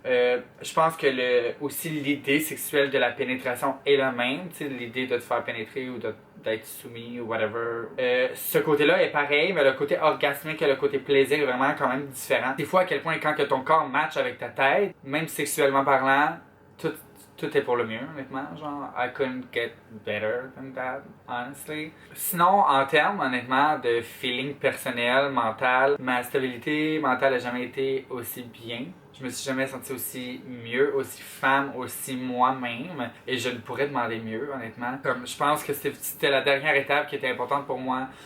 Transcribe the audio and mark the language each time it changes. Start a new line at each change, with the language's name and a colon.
French: Je pense que aussi l'idée sexuelle de la pénétration est le même, tu sais, l'idée de te faire pénétrer ou d'être soumis ou whatever. Ce côté-là est pareil, mais le côté orgasmique et le côté plaisir est vraiment quand même différent. Des fois, à quel point quand que ton corps match avec ta tête, même sexuellement parlant, tout est pour le mieux, honnêtement.
English: Genre, I couldn't get better than that, honestly.
French: Sinon, en termes, honnêtement, de feeling personnel, mental, ma stabilité mentale n'a jamais été aussi bien. Je me suis jamais senti aussi mieux, aussi femme, aussi moi-même. Et je ne pourrais demander mieux, honnêtement. Comme, je pense que c'était la dernière étape qui était importante pour moi.